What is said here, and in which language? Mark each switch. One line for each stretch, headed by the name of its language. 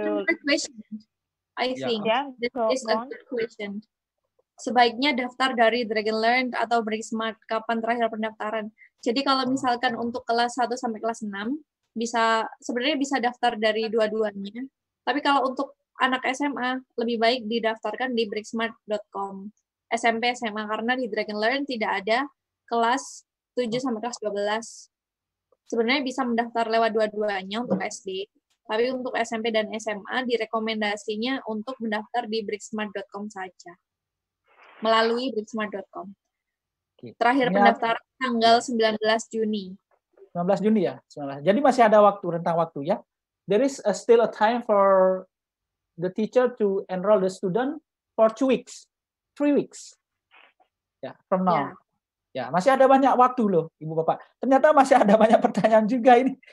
English: There is another question. I think this is a good question.
Indonesian: Sebaiknya daftar dari Dragon Learn atau Break Smart, kapan terakhir pendaftaran? Jadi kalau misalkan untuk kelas 1 sampai kelas 6 sebenarnya bisa daftar dari dua-duanya. Tapi kalau untuk anak SMA lebih baik didaftarkan di breaksmart.com. SMP SMA karena di Dragon Learn tidak ada kelas 7 sampai kelas 12. Sebenarnya bisa mendaftar lewat dua-duanya untuk SD. Tapi untuk SMP dan SMA direkomendasinya untuk mendaftar di breaksmart.com saja. Melalui breaksmart.com. Terakhir pendaftaran tanggal 19 Juni. 19 Juni ya? 19. Jadi masih ada rentang waktu ya.
English: There is still a time for the teacher to enroll the student for 2 weeks. 3 weeks. Ya, from now. Yeah.
Indonesian: Ya, masih ada banyak waktu loh, Ibu Bapak. Ternyata masih ada banyak pertanyaan juga ini.